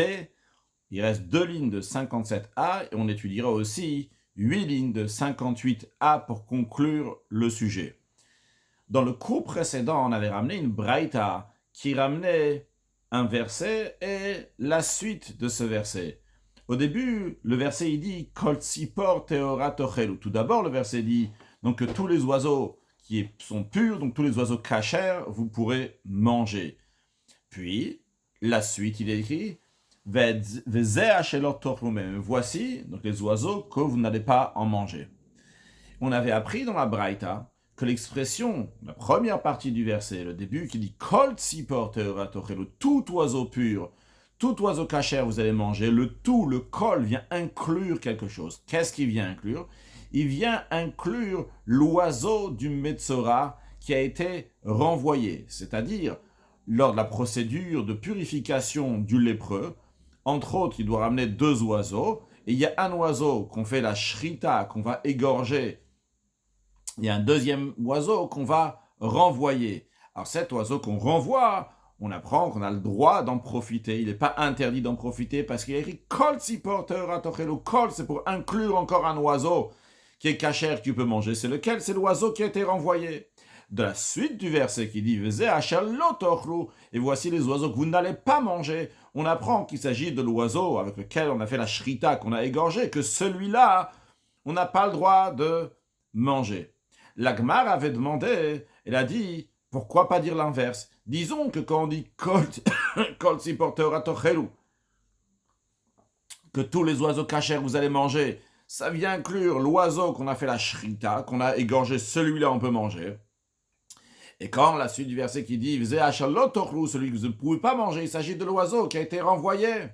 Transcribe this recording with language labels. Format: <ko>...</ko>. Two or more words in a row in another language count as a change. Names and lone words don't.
<fr>Il reste 2 lignes de 57a et on étudiera aussi 8 lignes de 58a pour conclure le sujet. Dans le cours précédent, on avait ramené une braïta qui ramenait un verset et la suite de ce verset. Au début, le verset il dit</fr> <he>כל צפור טהורה תאכלו.</he> <fr>Tout d'abord, le verset dit donc que tous les oiseaux qui sont purs, donc tous les oiseaux cachers, vous pourrez manger. Puis, la suite, il est écrit voici donc les oiseaux que vous n'allez pas en manger. On avait appris dans la braïta que l'expression, la première partie du verset, le début qui dit</fr> <he>כל צפור טהורה תאכלו,</he> <fr>tout oiseau pur, tout oiseau cachère vous allez manger, le tout, le kol vient inclure quelque chose. Qu'est-ce qu'il vient inclure? Il vient inclure l'oiseau du Metzora qui a été renvoyé, c'est-à-dire lors de la procédure de purification du lépreux. Entre autres, il doit ramener 2 oiseaux, et il y a un oiseau qu'on fait la shrita, qu'on va égorger. Il y a un deuxième oiseau qu'on va renvoyer. Alors cet oiseau qu'on renvoie, on apprend qu'on a le droit d'en profiter. Il n'est pas interdit d'en profiter parce qu'il y a écrit</fr> <he>כל צפור טהורה תאכלו.</he> <fr>Kol, c'est pour inclure encore un oiseau qui est cachère, que tu peux manger. C'est lequel? C'est l'oiseau qui a été renvoyé. De la suite du verset qui dit et voici les oiseaux que vous n'allez pas manger. On apprend qu'il s'agit de l'oiseau avec lequel on a fait la shrita, qu'on a égorgé, que celui-là, on n'a pas le droit de manger. La Gemara avait demandé, elle a dit, pourquoi pas dire l'inverse? Disons que quand on dit</fr> <he>כל צפור טהורה תאכלו,</he> <fr>que tous les oiseaux cachers vous allez manger, ça vient inclure l'oiseau qu'on a fait la shrita, qu'on a égorgé, celui-là on peut manger. Et quand la suite du verset qui dit celui que vous ne pouvez pas manger, il s'agit de l'oiseau qui a été renvoyé.</fr>